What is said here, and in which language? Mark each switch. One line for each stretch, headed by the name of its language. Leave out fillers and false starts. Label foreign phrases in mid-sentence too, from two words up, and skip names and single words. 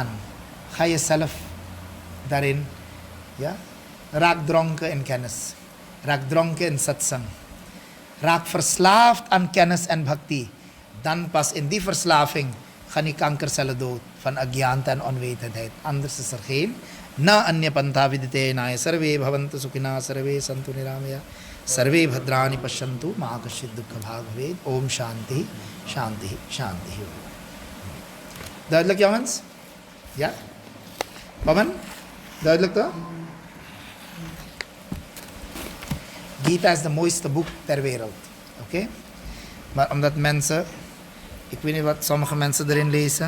Dutch: Ga jezelf daarin, ja, raak dronken in kennis. Raak dronken in satsang. Raak verslaafd aan kennis en bhakti. Dan pas in die verslaving gaan die kankercellen dood van agyanta en onwetendheid. Anders is er geen.
Sanskrit: न अन्य पन्था विदिते नाय सर्वे भवन्तु सुखिना सर्वे सन्तु निरामया सर्वे भद्राणि पश्यन्तु मा कश्चिद् दुःख भाग् भवेत्. ॐ शान्ति शान्ति शान्ति.
Dutch: Duidelijk jongens? Ja? Paman? Duidelijk toch? Gita is de mooiste boek ter wereld. Oké? Maar omdat mensen, ik weet niet wat sommige mensen erin lezen.